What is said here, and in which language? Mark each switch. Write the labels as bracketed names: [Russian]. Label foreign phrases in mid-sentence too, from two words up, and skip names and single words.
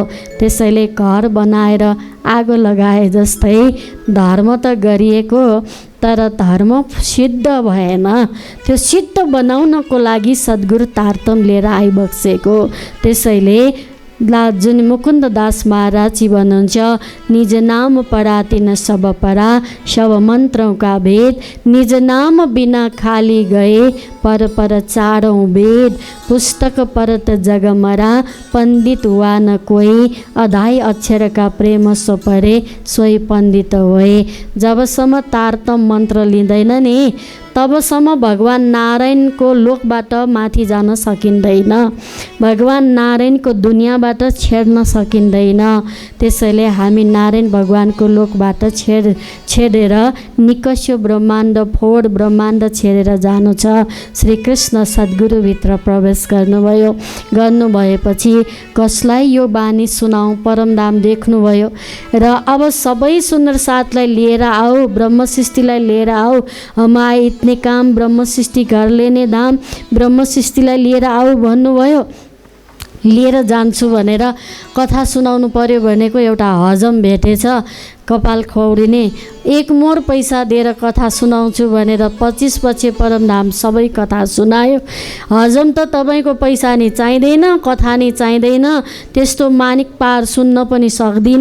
[Nepali] त्यसैले घर बनाएर आगो लगाए जस्तै धर्म त गरिएको, तर धर्म सिद्ध भएन। त्यो सिद्ध बनाउनको लागि सद्गुरु तारतम लिएर आइबक्सेको। त्यसैले जुन मुकुन्द दास महाराज भन्नुहुन्छ, [Hindi] निज नाम पराति न सब परा, सब मन्त्रौं का भेद, निज नाम बिना खाली गए, पर चारौं वेद, पुस्तक परत जगमरा, पंडित हुआ न कोई, अधाई अक्षर का प्रेम सो परे, सोही पण्डित होए। [Nepali] जबसम्म तारतम मन्त्र लिँदैन नि तबसम्म भगवान नारायणको लोकबाट माथि जान सकिँदैन, भगवान नारायणको दुनियाँबाट छेड्न सकिँदैन। त्यसैले हामी नारायण भगवानको लोकबाट छेडेर निकष्य ब्रह्माण्ड, फोड ब्रह्माण्ड छेडेर जानु छ। श्रीकृष्ण सद्गुरुभित्र प्रवेश गर्नुभएपछि कसलाई यो बानी सुनाऊ, परमधाम देख्नुभयो र अब सबै सुन्दर साथलाई लिएर आऊ, ब्रह्मसृष्टिलाई लिएर आऊ, [Hindi] हमारे इतने काम ब्रह्म सृष्टि घर लेने धाम, [Nepali] ब्रह्म सृष्टिलाई लिएर आऊ भन्नुभयो। लिएर जान्छु भनेर कथा सुनाउनु पर्यो भनेको एउटा हजम भेटेछ, कपाल खौरिने। 1 मोर पैसा दिएर कथा सुनाउँछु भनेर 25 पछि परमधाम सबै कथा सुनायो। हजम त तपाईँको पैसा नि चाहिँदैन, कथा नि चाहिँदैन, त्यस्तो मानिक पार सुन्न पनि सक्दिन।